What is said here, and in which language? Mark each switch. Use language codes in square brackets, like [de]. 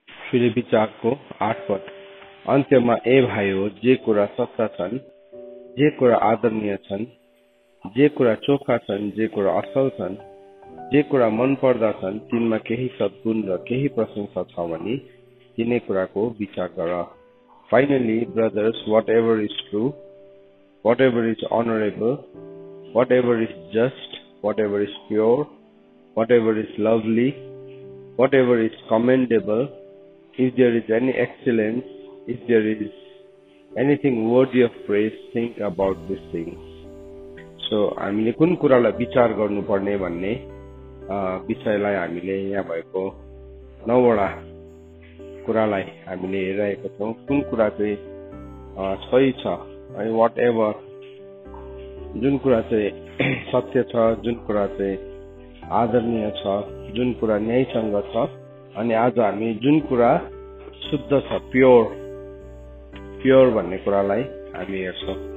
[ne] फिलिपी 4 को 8 पद अन्त्यमा ए भाइयो जे कुरा सच्चा छन्, जे कुरा आदरणीय छन्, जे कुरा चोखा छन्, जे कुरा असल छन्, जे कुरा मन पर्दा छन्, तिनमा केही सद्गुण र केही प्रशंसा छ भने तिनै कुराको विचार गर। [en] Finally, brothers, whatever is true, whatever is honorable, whatever is just, whatever is pure, whatever is lovely, whatever is commendable, if there is any excellence, if there is anything worthy of praise, think about these things. [ne] So, हामीले कुन कुरालाई विचार गर्नुपर्ने भन्ने विषयलाई हामीले यहाँ भएको 9 वटा कुरालाई हामीले हेरिरहेका छौँ। कुन कुरा चाहिँ सही छ, अनि वाट एभर जुन कुरा चाहिँ सत्य छ, जुन कुरा चाहिँ आदरणीय छ, जुन कुरा न्यायसँग छ, अनि आज हामी जुन कुरा शुद्ध छ, प्योर भन्ने कुरालाई हामी हेर्छौँ।